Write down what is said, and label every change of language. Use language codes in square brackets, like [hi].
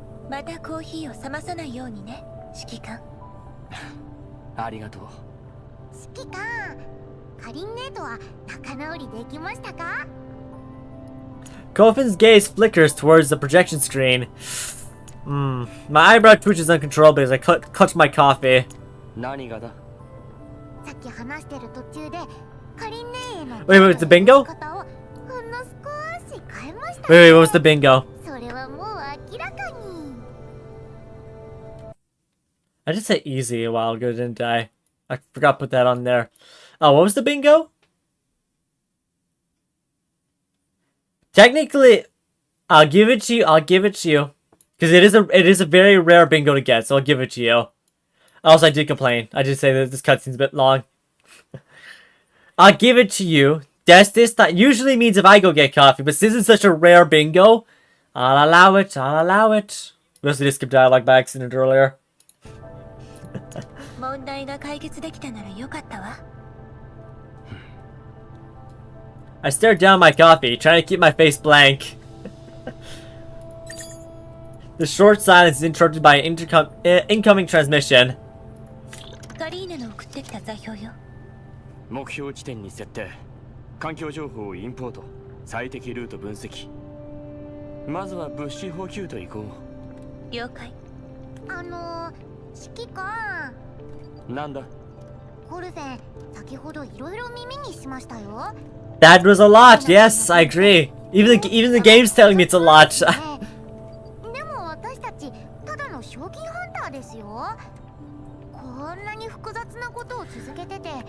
[ja] またコーヒーを冷まさないようにね、指揮官。ありがとう。指揮官、カリンネとは仲直りできましたか？ [en] Colfin's gaze flickers towards the projection screen. My eyebrow twitches uncontrollably as I clutch my coffee. [ja] 何がだ？さっき話してる途中でカリンネへの [en] Wait, the bingo? [ja] 方をほんの少し変えました。 [en] Wait, what was the bingo? [ja] それはもう明らかに。 [en] I just said easy a while ago, didn't I? I forgot to put that on there. Oh, what was the bingo? Technically, I'll give it to you. Because it is a very rare bingo to get, so I'll give it to you. Also, I did complain. I did say that this cutscene's a bit long. I'll give it to you. That usually means if I go get coffee, but since it's such a rare bingo, I'll allow it. We also just skipped dialogue by accident earlier. [ja] 問題が解決できたならよかったわ。 [en] I stared down my coffee, trying to keep my face blank. The short silence is interrupted by an incoming transmission. [ja] カリーナの送ってきた座標よ。目標地点に設定。環境情報をインポート。最適ルート分析。まずは物資補給といこう。了解。指揮官。なんだ。コルフェン、先ほどいろいろ耳にしましたよ。 [en] That was a lot. Yes, I agree. Even the game's telling me it's a lot. [ja] でも私たちただの賞金ハンターですよ。こんなに複雑なことを続けてて。